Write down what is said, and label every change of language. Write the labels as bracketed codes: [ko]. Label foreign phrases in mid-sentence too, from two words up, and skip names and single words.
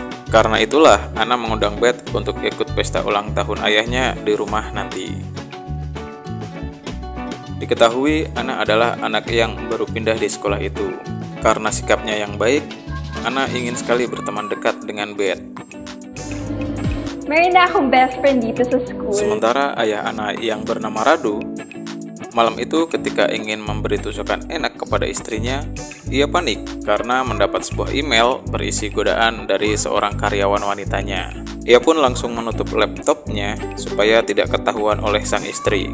[id] Karena itulah, Anna mengundang Beth untuk ikut pesta ulang tahun ayahnya di rumah nanti. Diketahui, Anna adalah anak yang baru pindah di sekolah itu. Karena sikapnya yang baik, Anna ingin sekali berteman dekat dengan Beth. [tl] Meron na akong [en] best friend [tl] dito sa school. [id] Sementara ayah Anna yang bernama Radu, malam itu ketika ingin memberi tusukan enak kepada istrinya, ia panik karena mendapat sebuah email berisi godaan dari seorang karyawan wanitanya. Ia pun langsung menutup laptopnya supaya tidak ketahuan oleh sang istri.